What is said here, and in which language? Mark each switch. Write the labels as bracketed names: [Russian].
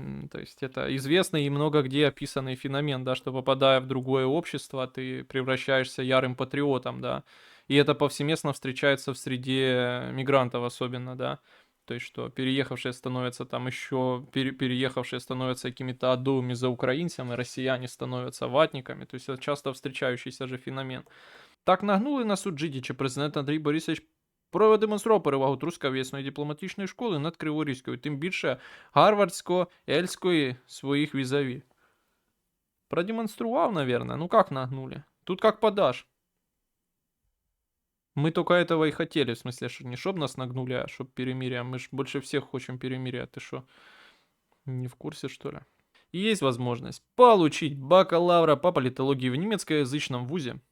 [Russian] То есть это известный и много где описанный феномен, да, что попадая в другое общество, ты превращаешься ярым патриотом, да. И это повсеместно встречается в среде мигрантов особенно, да. То есть, что переехавшие становятся там еще, переехавшие становятся какими-то адовыми за украинцами, россияне становятся ватниками. То есть это часто встречающийся же феномен. [Ukrainian] Так нагнули на суд Джидіча президент Андрій Борисович продемонстрував перевагу трускавецької дипломатичної школи над Криворізькою, тим більше гарвардсько-ельської своїх візаві. [Russian] Продемонстрував, наверное. Ну как нагнули? Тут как подашь. Мы только этого и хотели, в смысле, что не чтоб нас нагнули, а чтоб перемирие. Мы ж больше всех хотим перемирия. Ты что, не в курсе, что ли? И есть возможность получить бакалавра по политологии в немецкоязычном вузе.